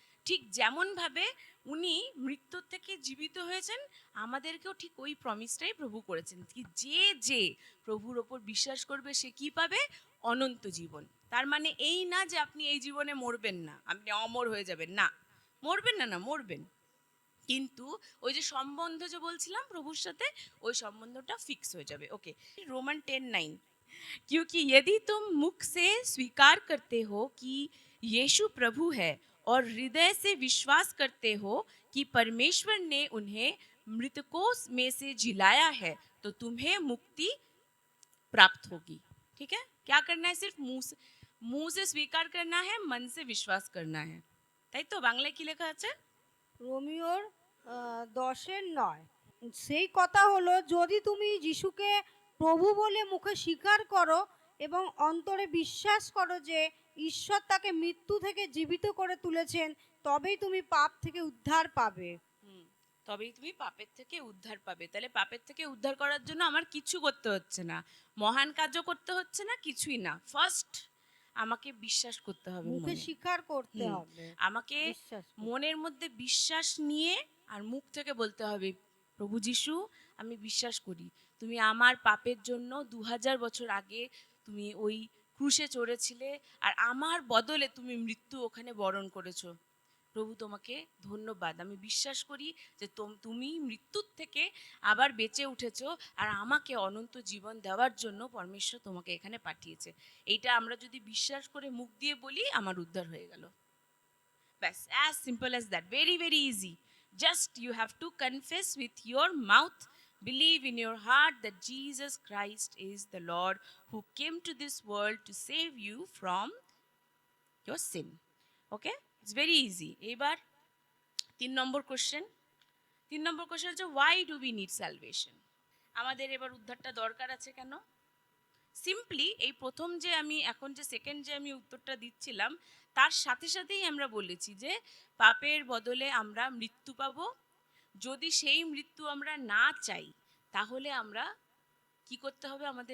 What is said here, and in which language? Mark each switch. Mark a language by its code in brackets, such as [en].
[bn] ঠিক যেমনভাবে উনি মৃত্যুর থেকে জীবিত হয়েছেন, আমাদেরকেও ঠিক ওই প্রমিসটাই প্রভু করেছেন কি যে যে প্রভুর ওপর বিশ্বাস করবে সে কি পাবে? অনন্ত জীবন। তার মানে এই না যে আপনি এই জীবনে মরবেন না, আপনি অমর হয়ে যাবেন না। মরবেন না, না মরবেন, কিন্তু ওই যে সম্বন্ধ যে বলছিলাম প্রভুর সাথে, ওই সম্বন্ধটা ফিক্স হয়ে যাবে। ওকে, রোমান 10:9, [hi] क्योंकि यदि तुम मुख से स्वीकार करते हो कि यीशु प्रभु है और हृदय से विश्वास करते हो कि परमेश्वर ने उन्हें मृतकों में से जिलाया है, तो तुम्हें मुक्ति प्राप्त होगी। ठीक है, क्या करना है? सिर्फ मुंह से स्वीकार करना है, मन से विश्वास करना है। [bn] তাই তো বাংলায় কি লেখা আছে? রোমিওর 10-9 সেই কথা হলো, যদি তুমি যিশুকে প্রভু বলে মুখে স্বীকার করো এবং অন্তরে বিশ্বাস করো যে ঈশ্বর তাকে মৃত্যু থেকে জীবিত করে তুলেছেন, তবেই তুমি পাপ থেকে উদ্ধার পাবে। হুম, তবেই তুমি পাপের থেকে উদ্ধার পাবে। তাহলে পাপের থেকে উদ্ধার করার জন্য আমার কিছু করতে হচ্ছে না, মহান কাজও করতে হচ্ছে না, কিছুই না। ফার্স্ট আমাকে বিশ্বাস করতে হবে মুখে মনে। স্বীকার করতে হুম, হবে, আমাকে বিশ্বাস করতে। মনের মধ্যে বিশ্বাস নিয়ে আর মুখ থেকে বলতে হবে, প্রভু যিশু আমি বিশ্বাস করি তুমি আমার পাপের জন্য 2000 বছর আগে তুমি ওই ক্রুশে চড়েছিলে, আর আমার বদলে তুমি মৃত্যু ওখানে বরণ করেছো। প্রভু তোমাকে ধন্যবাদ, আমি বিশ্বাস করি যে তুমি মৃত্যুর থেকে আবার বেঁচে উঠেছো, আর আমাকে অনন্ত জীবন দেওয়ার জন্য পরমেশ্বর তোমাকে এখানে পাঠিয়েছে। এইটা আমরা যদি বিশ্বাস করে মুখ দিয়ে বলি, আমার উদ্ধার হয়ে গেল। ব্যাস, [en] as simple as that, very very easy. Just you have to confess with your mouth, believe in your heart that Jesus Christ is the Lord who came to this world to save you from your sin. Okay, it's very easy. [bn] এবার 3 নম্বর question. 3 নম্বর question হচ্ছে, [en] why do we need salvation? [bn] আমাদের এবার উদ্ধারটা দরকার আছে কেন? Simply এই প্রথম যে আমি এখন যে সেকেন্ড যে আমি উত্তরটা দিচ্ছিলাম, তার সাথে সাথেই আমরা বলেছি যে পাপের বদলে আমরা মৃত্যু পাবো। যদি সেই মৃত্যু আমরা না চাই, তাহলে আমরা কি করতে হবে?